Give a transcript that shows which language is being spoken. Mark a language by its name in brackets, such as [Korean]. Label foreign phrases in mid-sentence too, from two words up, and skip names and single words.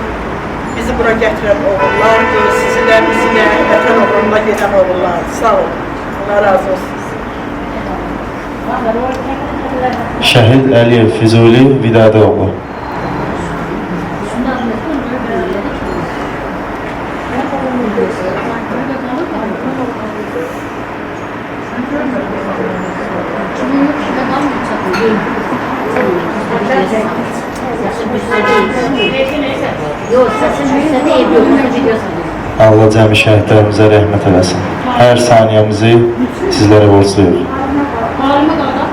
[Azerbaijani] Bizi bura gətirən oğullardır. Sizi də, bizi də vətən uğrunda gedən oğullardır. Sağ olun. Allah razı olsun. Şəhid Əliyev Füzuli Vidadoğlu. [Turkish] Yok, sesin yüksek değil, yolunu biliyorsun. [Azerbaijani] Allah cəmi şəhidlərimizə rəhmət eləsin. Hər saniyəmizi sizlərə borcluyuq.